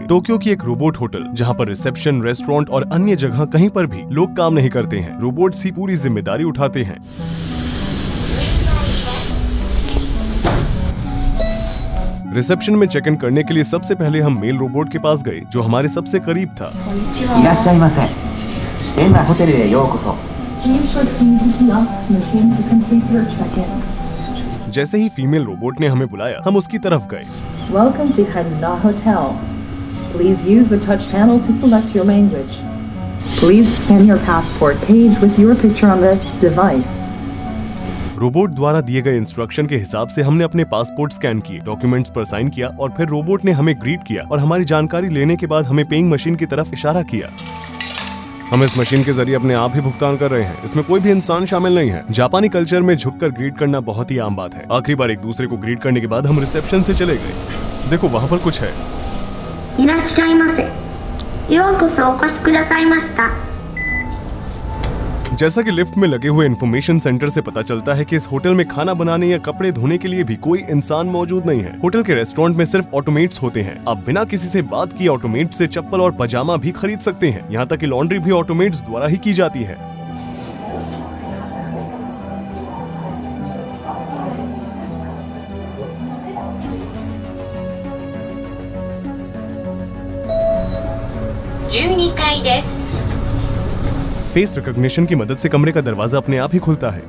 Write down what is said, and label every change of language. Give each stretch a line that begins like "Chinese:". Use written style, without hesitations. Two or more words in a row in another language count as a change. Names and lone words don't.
Hindi: टोक्यो की एक रोबोट होटल जहां पर रिसेप्शन, रेस्टोरेंट और अन्य जगह कहीं पर भी लोग काम नहीं करते हैं, रोबोट्स ही पूरी जिम्मेदारी उठाते हैं। रिसेप्शन में
English: check in
Hindi: करने के लिए सबसे पहले हम
English: male robot
Hindi: के पास गए, जो हमारे सबसे करीब था।
Japanese: いらっしゃいませ。エンナホテルへようこそ。
English: Please proceed to kiosk machine to complete your check-in.
Hindi: जैसे ही
English: female robot
Hindi: ने हमें बुलाया, हम उसकी तरफ गए।
English: Welcome to Hanna Hotel. Please use the touch panel to select your language. Please scan your passport page with your picture on the device.
Hindi: रोबोट द्वारा दिए गए इंस्ट्रक्शन के हिसाब से हमने अपने पासपोर्ट स्कैन किए, डॉक्यूमेंट्स पर साइन किया और फिर रोबोट ने हमें ग्रीट किया और हमारी जानकारी लेने के बाद हमें
English: paying machine
Hindi: की तरफ इशारा किया। हम इस मशीन के जरिए अपने आप ही भुगतान कर रहे हैं, इसमें कोई भी इंसान शामिल नहीं है। जापानी कल्चर में झुककर ग्रीट करना बहुत ही आम बात है। आखिरी बार एक दूसरे को ग्रीट करने के बाद हम रिसेप्शन से चले गए। देखो वहाँ पर कुछ है।
Japanese: いらっしゃいませ。ようこそお越しくださいました。
Hindi: जैसा कि लिफ्ट में लगे हुए
English: information center
Hindi: से पता चलता है कि इस होटल में खाना बनाने या कपड़े धोने के लिए भी कोई इंसान मौजूद नहीं है। होटल के रेस्टोरेंट में सिर्फ ऑटोमेट्स होते हैं। आप बिना किसी से बात किए ऑटोमेट से चप्पल और पजामा भी खरीद सकते हैं। यहाँ तक कि लॉन्ड्री भी ऑटोमेट्स द्वारा ही की जाती है।
English: face recognition
Hindi: की मदद से कमरे का दरवाजा अपने आप ही खुलता है।